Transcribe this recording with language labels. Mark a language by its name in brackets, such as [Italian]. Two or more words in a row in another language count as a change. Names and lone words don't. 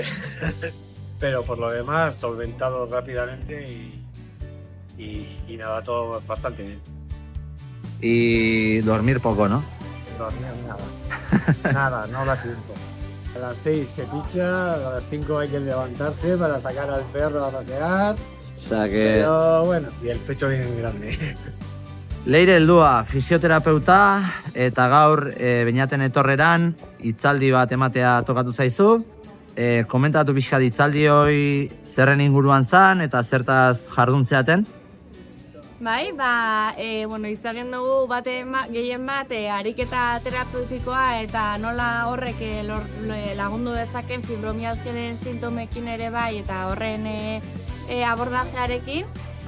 [Spanish] Pero por lo demás, solventado rápidamente y nada, todo bastante bien. Y dormir poco, ¿no? Dormir nada, no da tiempo. A las 6 se ficha, a las 5 hay que levantarse para sacar al perro a pasear. O sea que... Pero bueno, y el pecho viene grande. [Basque] Leire heldua, fisioterapeuta, eta gaur Beñaten etorreran hitzaldi bat ematea tokatu zaizu. Komentatu pixka hitzaldi hori zerren inguruan zan eta zertaz jarduntzeaten? Bai, itzagin dugu gehien bat ariketa terapeutikoa eta nola horrek lagundu dezaken fibromialgiaren sintomekin ere bai eta horren abordajearekin.